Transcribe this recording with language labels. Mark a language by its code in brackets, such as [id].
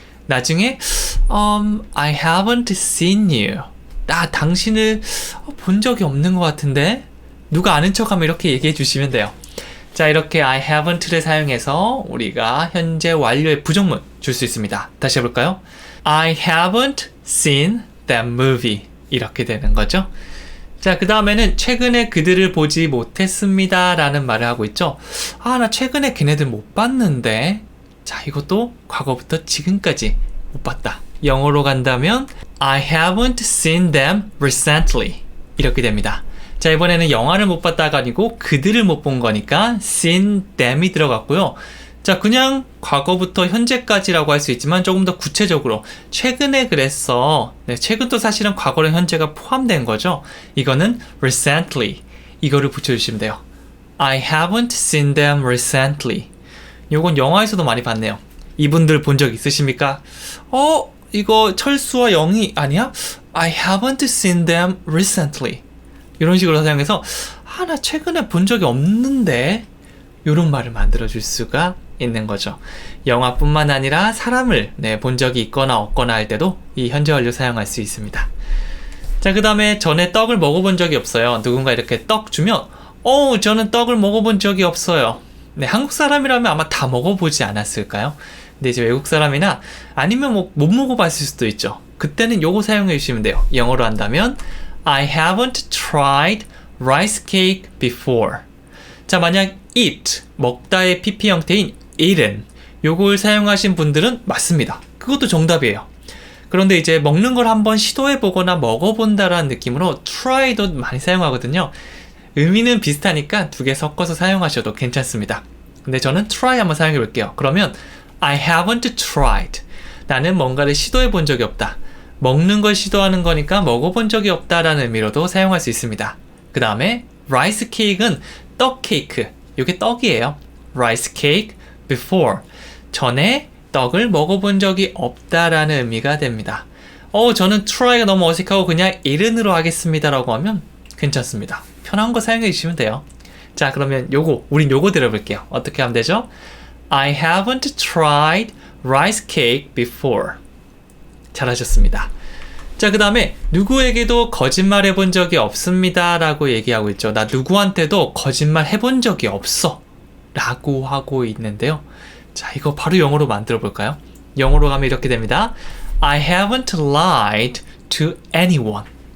[ko] 나중에 [en] I haven't seen you. [ko] 나 당신을 본 적이 없는 것 같은데? 누가 아는 척하면 이렇게 얘기해 주시면 돼요. 자, 이렇게 I haven't를 사용해서 우리가 현재 완료의 부정문 줄 수 있습니다. 다시 해볼까요? [en] I haven't seen that movie. [ko] 이렇게 되는 거죠. 자, 그 다음에는 최근에 그들을 보지 못했습니다 라는 말을 하고 있죠. 나 최근에 걔네들 못 봤는데. 자, 이것도 과거부터 지금까지 못 봤다. 영어로 간다면 [en] I haven't seen them recently. [ko] 이렇게 됩니다. 자, 이번에는 영화를 못 봤다가 아니고 그들을 못 본 거니까 seen them이 들어갔고요. 자, 그냥 과거부터 현재까지라고 할 수 있지만 조금 더 구체적으로 최근에 그랬어. 네, 최근도 사실은 과거랑 현재가 포함된 거죠. 이거는 recently 이거를 붙여주시면 돼요. [en] I haven't seen them recently. [ko] 요건 영화에서도 많이 봤네요. 이분들 본 적 있으십니까? 이거 철수와 영희 아니야? [en] I haven't seen them recently. [ko] 이런 식으로 사용해서 나 최근에 본 적이 없는데 이런 말을 만들어줄 수가 있는 거죠. 영화뿐만 아니라 사람을 본 적이 있거나 없거나 할 때도 이 현재 완료 사용할 수 있습니다. 자, 그 다음에 전에 떡을 먹어본 적이 없어요. 누군가 이렇게 떡 주면 저는 떡을 먹어본 적이 없어요. 네, 한국 사람이라면 아마 다 먹어보지 않았을까요? 근데 이제 외국 사람이나 아니면 못 먹어봤을 수도 있죠. 그때는 요거 사용해 주시면 돼요. 영어로 한다면 [en] I haven't tried rice cake before. [ko] 자, 만약 eat, 먹다의 pp 형태인 eaten, 요걸 사용하신 분들은 맞습니다. 그것도 정답이에요. 그런데 이제 먹는 걸 한번 시도해보거나 먹어본다라는 느낌으로 try도 많이 사용하거든요. 의미는 비슷하니까 두 개 섞어서 사용하셔도 괜찮습니다. 근데 저는 try 한번 사용해 볼게요. 그러면 [en] I haven't tried. [ko] 나는 뭔가를 시도해 본 적이 없다. 먹는 걸 시도하는 거니까 먹어본 적이 없다라는 의미로도 사용할 수 있습니다. 그 다음에 rice cake은 떡 케이크. 이게 떡이에요. [en] rice cake before. [ko] 전에 떡을 먹어본 적이 없다라는 의미가 됩니다. 저는 try가 너무 어색하고 그냥 eaten으로 하겠습니다라고 하면 괜찮습니다. 편한 거 사용해 주시면 돼요. 자, 그러면 우린 요거 들어볼게요. 어떻게 하면 되죠? [en] I haven't tried rice cake before. [ko] 잘하셨습니다. 자, 그 다음에 누구에게도 거짓말 해본 적이 없습니다 라고 얘기하고 있죠. 나 누구한테도 거짓말 해본 적이 없어 라고 하고 있는데요. 자, 이거 바로 영어로 만들어 볼까요? 영어로 가면 이렇게 됩니다. [en] I haven't lied to anyone.